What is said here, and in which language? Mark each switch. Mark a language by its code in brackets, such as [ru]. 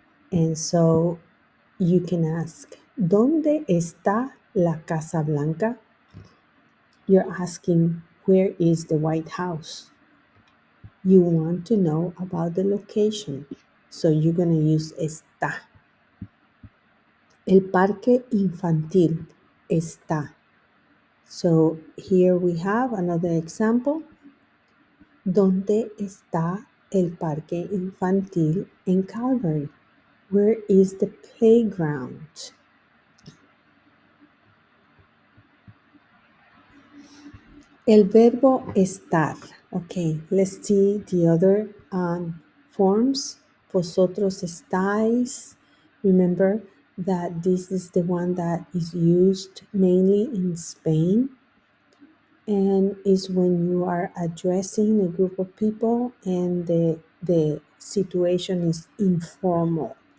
[en] And so you can ask, [es] ¿Dónde está la Casa Blanca? [en] You're asking, where is the White House? You want to know about the location. So you're going to use está. [es] El parque infantil está. [en] So here we have another example. [es] ¿Dónde está el parque infantil en Calgary? [en] Where is the playground? [es] El verbo estar. [en] Okay, let's see the other forms. [es] Vosotros estáis. [en] Remember that this is the one that is used mainly in Spain and is when you are addressing a group of people and the situation is informal.